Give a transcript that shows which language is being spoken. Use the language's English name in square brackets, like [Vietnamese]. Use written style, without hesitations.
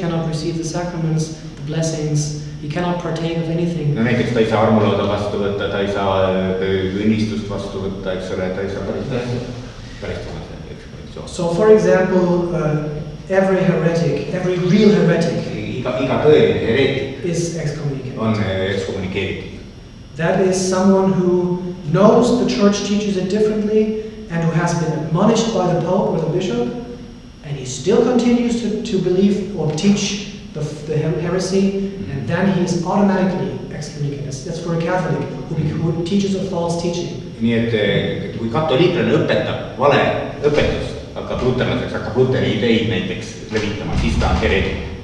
[English] He cannot receive the sacraments, the blessings. He cannot partake of anything. [Estonian] No näiteks ta ei saa armulauda vastu võtta, ta ei saa õnnistust vastu võtta, eks ole, ta ei saa karistada. [English] So for example, every real heretic [Estonian] iga tõeline hereetik [English] is excommunicated. [Estonian] On excommunicated. [English] That is someone who knows the church teaches it differently and who has been admonished by the Pope or the Bishop, and he still continues to believe or teach the heresy, and then he is automatically excommunicated. That's for a Catholic who teaches a false teaching. [Estonian] Nii et kui katoliiklane õpetab vale õpetust, hakkab luterlaseks, hakkab luteri ideid näiteks levitama, siis ta on hereetik.